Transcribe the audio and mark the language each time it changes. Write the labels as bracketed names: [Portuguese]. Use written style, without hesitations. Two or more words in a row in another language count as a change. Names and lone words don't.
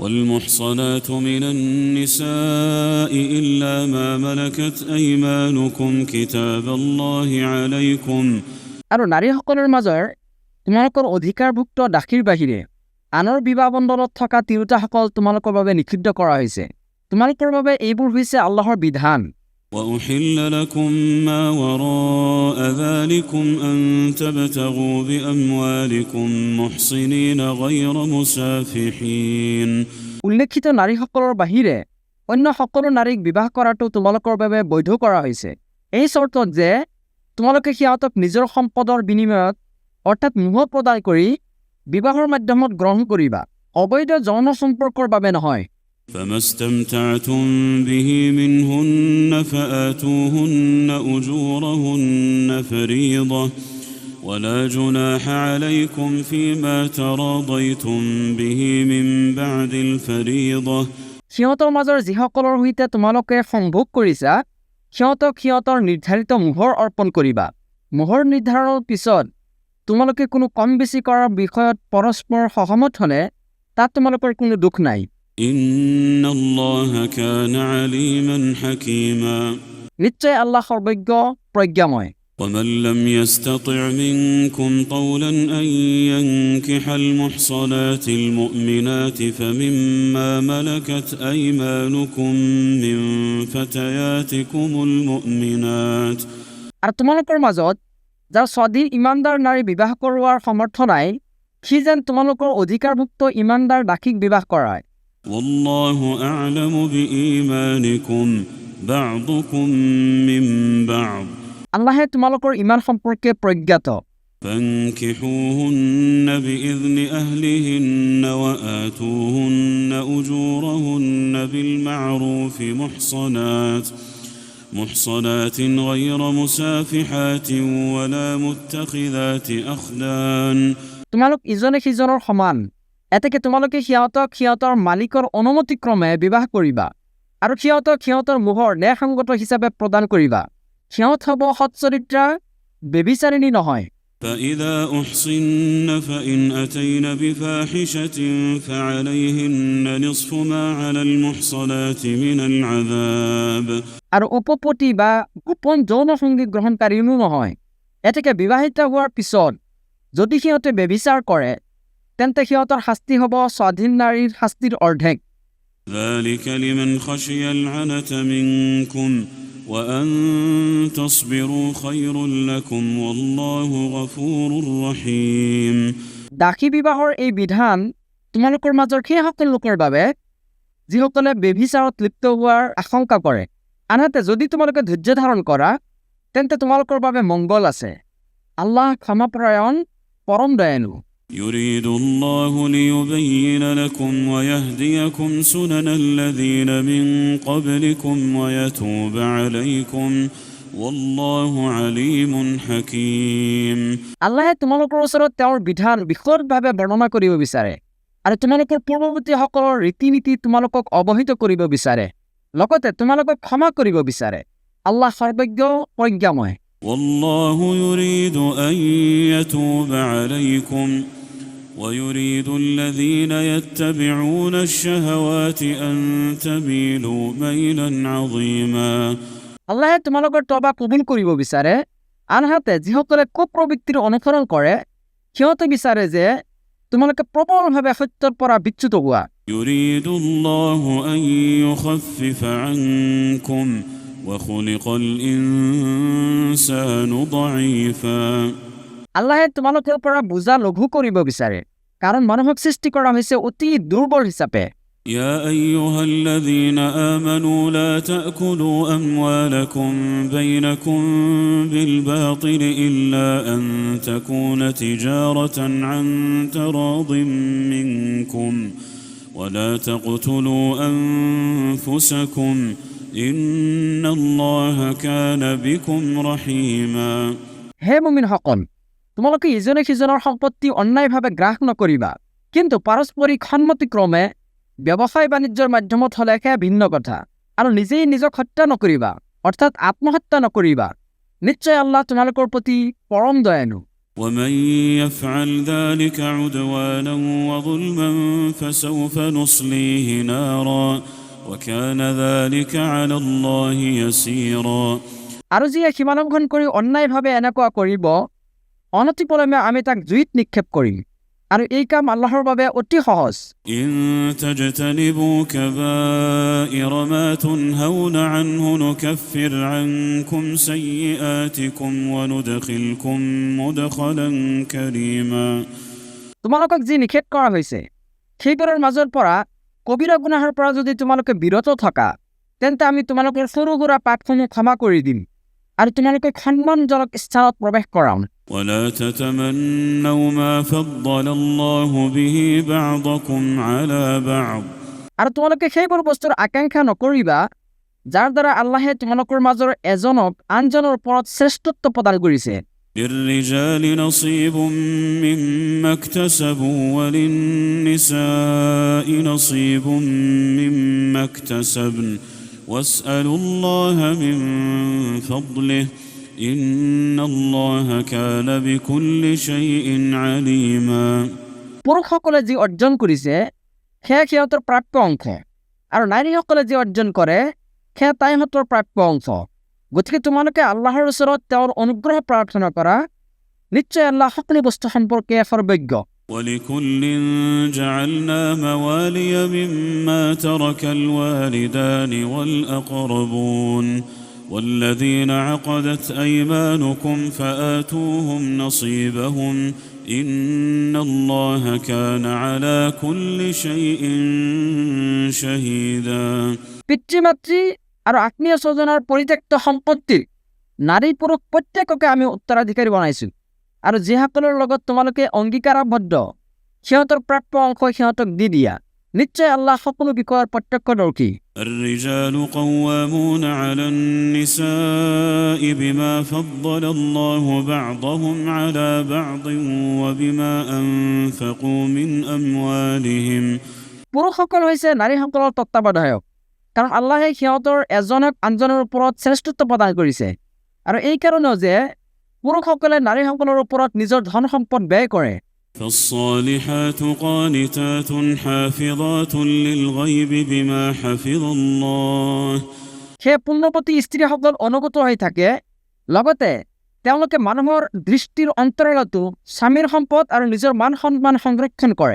[Arabic] والمحصنات من النساء إلا ما ملكت أيمانكم كتاب الله عليكم [Assamese] আৰু নাৰীসকলৰ মাজৰ তোমালোকৰ অধিকাৰভুক্ত দাসীৰ বাহিৰে আনৰ বিবাহ বন্ধনত থকা তিৰোতাসকল তোমালোকৰ বাবে নিষিদ্ধ কৰা হৈছে। তোমালোকৰ বাবে এইবোৰ হৈছে আল্লাহৰ বিধান। [Arabic] وأحل لكم ما وراء ذلكم أن تبتغوا بأموالكم محصنين غير مسافحين [Assamese] উল্লেখিত নাৰীসকলৰ বাহিৰে অন্য সকলো নাৰীক বিবাহ কৰাটো তোমালোকৰ বাবে বৈধ কৰা হৈছে, এই চৰ্তত যে তোমালোকে সিহঁতক নিজৰ সম্পদৰ বিনিময়ত অৰ্থাৎ মোহ প্ৰদান কৰি বিবাহৰ মাধ্যমত গ্ৰহণ কৰিবা, অবৈধ যৌন সম্পৰ্কৰ বাবে নহয়। [Arabic] فما استمتعتم به منهن فآتوهن أجورهن فريضة ولا جناح عليكم فيما تراضيتم به من بعد الفريضة [Assamese] সিহঁতৰ মাজৰ যিসকলৰ সৈতে তোমালোকে সংভোগ কৰিছা সিহঁতক সিহঁতৰ নিৰ্ধাৰিত মোহৰ অৰ্পণ কৰিবা। মোহৰ নিৰ্ধাৰণৰ পিছত তোমালোকে কোনো কম বেছি কৰাৰ বিষয়ত পৰস্পৰ সহমত হ'লে তাত তোমালোকৰ কোনো দুখ নাই। [Arabic] إن الله كان عليما حكيما [Assamese] নিশ্চয় আল্লাহ সৰ্বজ্ঞ প্ৰজ্ঞাময়। [Arabic] ومن لم يستطع منكم طولا أن ينكح المحصنات المؤمنات فمما ملكت أيمانكم من فتياتكم المؤمنات [Assamese] আৰু তোমালোকৰ মাজত যাৰ স্বাধীন ইমানদাৰ নাৰী বিবাহ কৰোৱাৰ সামৰ্থ্য নাই সি যেন তোমালোকৰ অধিকাৰভুক্ত ইমানদাৰ দাসীক বিবাহ কৰায়। [Arabic] والله أعلم بإيمانكم بعضكم من بعض [Assamese] আল্লাহে তোমালোকৰ ইমান সম্পৰ্কে প্ৰজ্ঞাত। [Arabic] فانكحوهن بإذن أهلهن وآتوهن أجورهن بالمعروف محصنات غير مسافحات ولا متخذات أخدان [Assamese] তোমালোক ইজনে সিজনৰ সমান, এতেকে তোমালোকে সিহঁতক সিহঁতৰ মালিকৰ অনুমতিক্ৰমে বিবাহ কৰিবা আৰু সিহঁতক সিহঁতৰ মোহৰ ন্যায়সংগত হিচাপে প্ৰদান কৰিবা। সিহঁত হ'ব সৎচৰিত্ৰা, বেবিচাৰিণী নহয়। [Arabic] فإذا أحصن فإن أتين بفاحشة فعليهن نصف ما على المحصنات من العذاب [Assamese] আৰু উপপতি বা গোপন যৌন সংগীত গ্ৰহণকাৰীও নহয়। এতেকে বিবাহিত হোৱাৰ পিছত যদি সিহঁতে বেবিচাৰ কৰে তেন্তে সিহঁতৰ শাস্তি হ'ব স্বাধীন নাৰীৰ শাস্তিৰ অৰ্ধেক। [Arabic] ذلك لمن خشي العنة منكم وأن تصبروا خير لكم والله غفور رحيم [Assamese] দাসী বিবাহৰ এই বিধান তোমালোকৰ মাজৰ সেইসকল লোকৰ বাবে যিসকলে বেবিচাৰত লিপ্ত হোৱাৰ আশংকা কৰে। আনহাতে যদি তোমালোকে ধৈৰ্য ধাৰণ কৰা তেন্তে তোমালোকৰ বাবে মংগল আছে। আল্লাহ ক্ষমাপৰায়ণ, পৰম দয়ালু। [Arabic] يريد الله ليبين لكم ويهديكم سنن الذين من قبلكم ويتوب عليكم والله عليم حكيم [Assamese] আল্লাহে তোমালোকৰ ওচৰত তেওঁৰ বিধান বিশদভাৱে বৰ্ণনা কৰিব বিচাৰে আৰু তোমালোকৰ পূৰ্বৱৰ্তীসকলৰ ৰীতি নীতি তোমালোকক অৱহিত কৰিব বিচাৰে, লগতে তোমালোকক ক্ষমা কৰিব বিচাৰে। আল্লাহ সৰ্বজ্ঞ প্ৰজ্ঞাময়। [Arabic] والله يريد أن يتوب عليكم ويريد الذين يتبعون الشهوات أن تميلوا ميلا عظيما [Assamese] আল্লাহে তোমালোকৰ তবা কবুল কৰিব বিচাৰে, আনহাতে যিসকলে কুপ্ৰবৃত্তিৰ অনুসৰণ কৰে সিহঁতে বিচাৰে যে তোমালোকে প্ৰবলভাৱে সত্যৰ পৰা বিচ্যুত হোৱা। [Arabic] يريد الله أن يخفف عنكم وخلق الإنسان ضعيفا [Assamese] আল্লাহে তোমালোকৰ পৰা বুজা লঘু কৰিব বিচাৰে, কাৰণ মানুহক সৃষ্টি কৰা হৈছে অতি দুৰ্বল হিচাপে। [Arabic] يا أيها الذين آمنوا لا تأكلوا أموالكم بينكم بالباطل إلا أن تكون تجارة عن تراض منكم ولا تقتلوا أنفسكم إن الله كان بكم رحيما [Assamese] হে মুমিনসকল, তোমালোকে ইজনে সিজনৰ সম্পত্তি অন্যায়ভাৱে গ্ৰাস নকৰিবা, কিন্তু পাৰস্পৰিক সন্মতিক্ৰমে ব্যৱসায় বাণিজ্যৰ মাধ্যমত হ'লে সেয়া ভিন্ন কথা। আৰু নিজেই নিজক হত্যা নকৰিবা, অৰ্থাৎ আত্মহত্যা নকৰিবা। নিশ্চয় আল্লাহ তোমালোকৰ প্ৰতি পৰম দয়ালু। [Arabic] ومن يفعل ذلك عدوانا وظلما فسوف نصليه نارا وكان ذلك على الله يسيرا [Assamese] আৰু যিয়ে সীমালংঘন কৰি অন্যায়ভাৱে এনেকুৱা কৰিব অনতিপলমে আমি তাক জুইত নিক্ষেপ কৰিম আৰু এই কাম আল্লাহৰ বাবে অতি সহজ [Arabic] إن تجتنبوا كبائر ما تنهون عنه نكفر عنكم سيئاتكم وندخلكم مدخلا كريما [Assamese] তোমালোকক যি নিষেধ কৰা হৈছে সেইবোৰৰ মাজৰ পৰা কবিৰা গুনাহৰ পৰা যদি তোমালোকে বিৰত থকা তেন্তে আমি তোমালোকৰ সৰু সুৰা পাপসমূহ ক্ষমা কৰি দিম আৰু তোমালোকে সন্মানজনক স্থানত প্ৰৱেশ কৰাম [Arabic] ولا تتمنوا ما فضل الله به بعضكم على بعض [Assamese] আৰু তোমালোকে সেইবোৰ বস্তুৰ আকাংক্ষা নকৰিবা যাৰ দ্বাৰা আল্লাহে তোমালোকৰ মাজৰ এজনক আনজনৰ ওপৰত শ্ৰেষ্ঠত্ব প্ৰদান কৰিছে [Arabic] للرجال نصيب مما اكتسبوا وللنساء نصيب مما اكتسبن واسألوا الله من فضله إن الله كان بكل شيء عليما [Assamese] পুৰুষসকলে যি অৰ্জন কৰিছে সেয়া সিহঁতৰ প্ৰাপ্য অংশ আৰু নাৰীসকলে যি অৰ্জন কৰে সেয়া তাইহঁতৰ প্ৰাপ্য অংশ গতিকে তোমালোকে আল্লাহৰ ওচৰত তেওঁৰ অনুগ্ৰহ প্ৰাৰ্থনা কৰা নিশ্চয় আল্লাহ সকলো বস্তু সম্পৰ্কে সৰ্বজ্ঞ [Arabic] ولكل جعلنا موالي مما ترك الوالدان والأقربون والذين عقدت أيمانكم فآتوهم نصيبهم إن الله كان على كل شيء شهيدا [Assamese] পিতৃ-মাতৃ আৰু আত্মীয় স্বজনৰ পৰিত্যক্ত সম্পত্তি নাৰী পুৰুষ প্ৰত্যেককে আমি উত্তৰাধিকাৰী বনাইছোঁ আৰু যিসকলৰ লগত তোমালোকে অংগীকাৰাবদ্ধ সিহঁতৰ প্ৰাপ্য অংশ সিহঁতক দি দিয়া নিশ্চয় আল্লাহ সকলো বিষয়ৰ প্ৰত্যক্ষদৰ্শী [Arabic] الرجال قوامون على النساء بما فضل الله بعضهم على بعض وبما أنفقوا من أموالهم [Assamese] পুৰুষসকল হৈছে নাৰীসকলৰ তত্ত্বাৱধায়ক কাৰণ আল্লাহে সিহঁতৰ এজনক আনজনৰ ওপৰত শ্ৰেষ্ঠত্ব প্ৰদান কৰিছে আৰু এই কাৰণেও যে পুৰুষসকলে নাৰীসকলৰ ওপৰত নিজৰ ধন সম্পদ ব্যয় কৰে [Arabic] فالصالحات قانتات حافظات للغيب بما حفظ الله [Assamese] সেই পুণ্যৱতী স্ত্ৰীসকল অনুগত হৈ থাকে লগতে তেওঁলোকে মানুহৰ দৃষ্টিৰ অন্তৰালতো স্বামীৰ সম্পদ আৰু নিজৰ মান সন্মান সংৰক্ষণ কৰে